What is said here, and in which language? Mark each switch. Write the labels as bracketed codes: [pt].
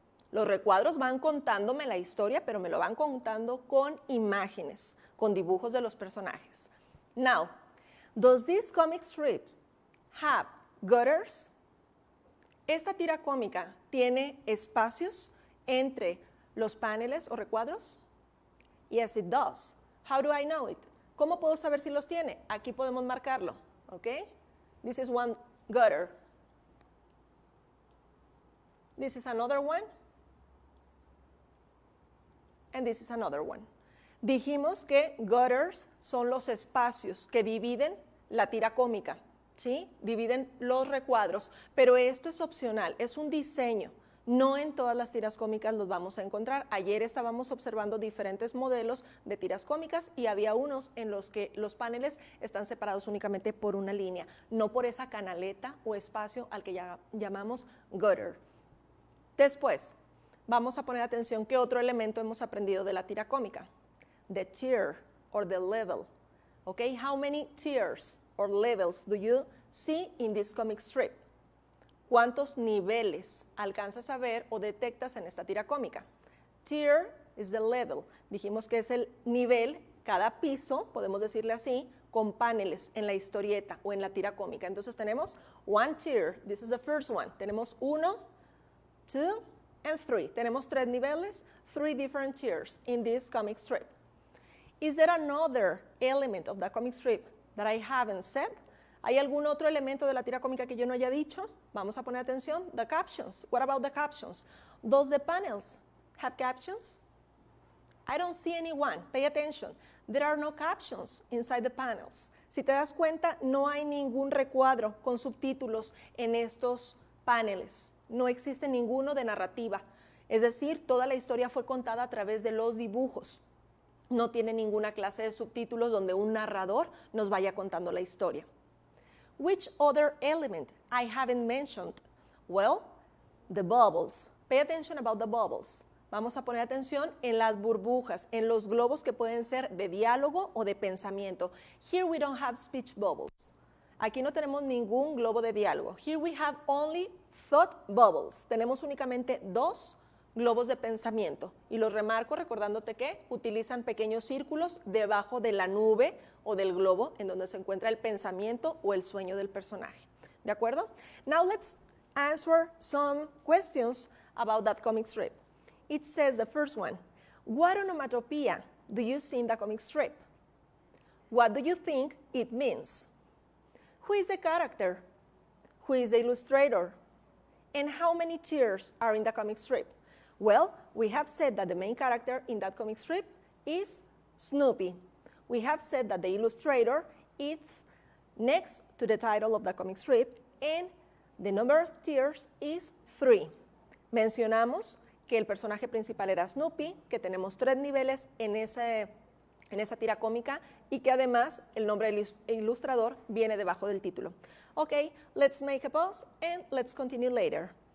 [es] Los recuadros van contándome la historia, pero me lo van contando con imágenes, con dibujos de los personajes. [en] Now, does this comic strip have gutters? [es] ¿Esta tira cómica tiene espacios entre los paneles o recuadros? [en] Yes, it does. How do I know it? [es] ¿Cómo puedo saber si los tiene? Aquí podemos marcarlo, ¿ok? [en] This is one gutter. This is another one. And this is another one. [es] Dijimos que gutters son los espacios que dividen la tira cómica, ¿sí? Dividen los recuadros, pero esto es opcional, es un diseño. No en todas las tiras cómicas los vamos a encontrar. Ayer estábamos observando diferentes modelos de tiras cómicas y había unos en los que los paneles están separados únicamente por una línea, no por esa canaleta o espacio al que ya llamamos gutter. Después, vamos a poner atención qué otro elemento hemos aprendido de la tira cómica. [en] The tier or the level. Okay, how many tiers or levels do you see in this comic strip? [es] ¿Cuántos niveles alcanzas a ver o detectas en esta tira cómica? [en] Tier is the level. [es] Dijimos que es el nivel, cada piso, podemos decirle así, con paneles en la historieta o en la tira cómica. Entonces tenemos [en] one tier. This is the first one. [es] Tenemos 1, 2, [en] and 3. [es] Tenemos 3 niveles, [en] 3 different tiers in this comic strip. Is there another element of the comic strip that I haven't said? [es] ¿Hay algún otro elemento de la tira cómica que yo no haya dicho? Vamos a poner atención. [en] The captions. What about the captions? Does the panels have captions? I don't see anyone. Pay attention. There are no captions inside the panels. [es] Si te das cuenta, no hay ningún recuadro con subtítulos en estos paneles. No existe ninguno de narrativa. Es decir, toda la historia fue contada a través de los dibujos. No tiene ninguna clase de subtítulos donde un narrador nos vaya contando la historia. [en] Which other element I haven't mentioned? Well, the bubbles. Pay attention about the bubbles. [es] Vamos a poner atención en las burbujas, en los globos que pueden ser de diálogo o de pensamiento. [en] Here we don't have speech bubbles. [es] Aquí no tenemos ningún globo de diálogo. [en] Here we have only thought bubbles. [es] Tenemos únicamente 2 globos de pensamiento. Y los remarco recordándote que utilizan pequeños círculos debajo de la nube o del globo en donde se encuentra el pensamiento o el sueño del personaje. ¿De acuerdo? [en] Now let's answer some questions about that comic strip. It says the first one, what onomatopoeia do you see in the comic strip? What do you think it means? Who is the character? Who is the illustrator? And how many tears are in the comic strip? Well, we have said that the main character in that comic strip is Snoopy. We have said that the illustrator is next to the title of the comic strip, and the number of tears is 3. [es] Mencionamos que el personaje principal era Snoopy, que tenemos 3 niveles en esa tira cómica y que además el nombre del ilustrador viene debajo del título. [en] Ok, let's make a pause and let's continue later.